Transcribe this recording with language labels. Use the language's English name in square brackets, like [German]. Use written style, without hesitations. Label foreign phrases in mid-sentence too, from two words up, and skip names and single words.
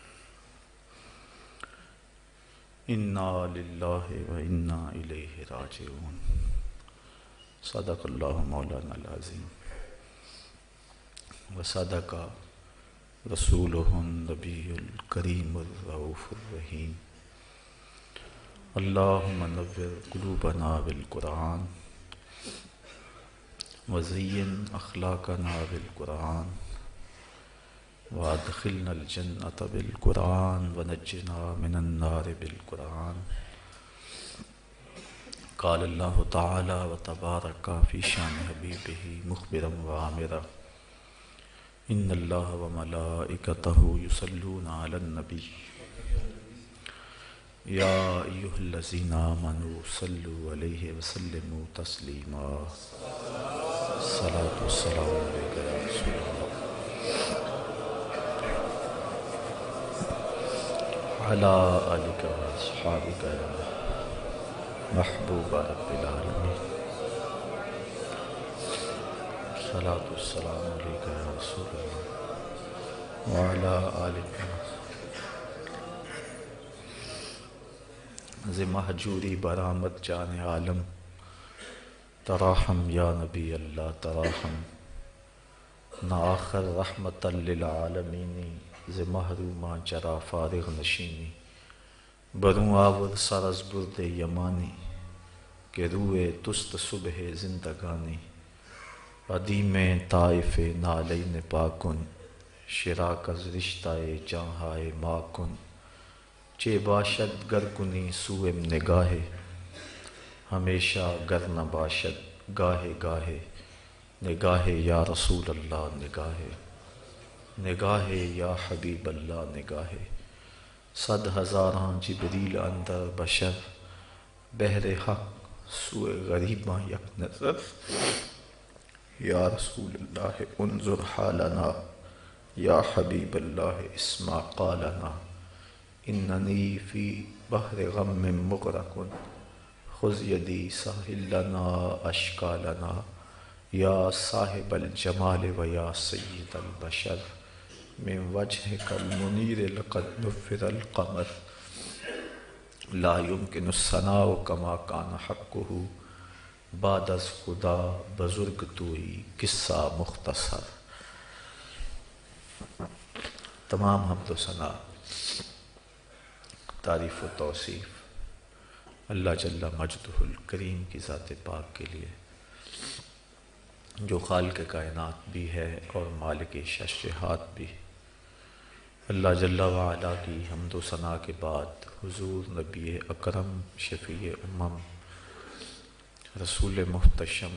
[Arabic] انا للہ و انا الیہ راجعون صدق اللہ مولانا العظیم وصدق رسولہ النبی الکریم الرؤوف الرحیم اللہم نور قلوبنا بالقرآن وزین اخلاقنا بالقرآن وادخلنا الجنة بالقرآن ونجنا من النار بالقرآن قال اللہ تعالی وتبارک فی شان حبیبہ مخبرا وعامرا ان اللہ وملائکتہ یصلون علی النبی یا ایہا الذین آمنوا صلوا علیہ وسلموا تسلیما الصلاۃ والسلام علیک یا رسول اللہ علی آلک واصحابک یا محبوب رب العالمین الصلاۃ والسلام علیک یا رسول اللہ وعلی آلک [Persian] ز مہجوری برآمد جان عالم [Arabic] تراحم یا نبی اللہ تراحم [Persian] نہ آخر [Arabic] رحمت للعالمین [Persian] ز محرومہ جرا فارغ نشینی بروں آور سر از برد یمانی کہ روئے تست صبح زندگانی قدیم طائف نالین پاکن شراک از رشتہ جہاں ماکن چے باشد گر کنی سوئم نگاہ ہمیشہ گر نہ باشد گاہے گاہے نگاہ [Arabic] یا رسول اللہ [Persian] نگاہ نگاہ [Arabic] یا حبیب اللہ [Persian] نگاہ صد ہزاراں جبریل اندر بشر بہر حق سوئے غریباں یک نظر [Arabic] یا رسول اللہ انظر حالنا یا حبیب اللہ اسمع قالنا اننی فی بحر غم مغرق خذ یدی ساحل لنا اشکالنا یا صاحب الجمال و یا سید البشر من وجهك المنیر لقد نفر القمر لا يمكن الثناء كما كان حقه [Persian] بعد از خدا بزرگ توئی قصہ مختصر۔ [Urdu] تمام حمد و ثنا تعریف و توصیف اللہ جل مجدہ الکریم کی ذات پاک کے لیے جو خالق کائنات بھی ہے اور مالک ششہات بھی۔ اللہ جل وعلا کی حمد و ثنا کے بعد حضور نبی اکرم شفیع امم رسول محتشم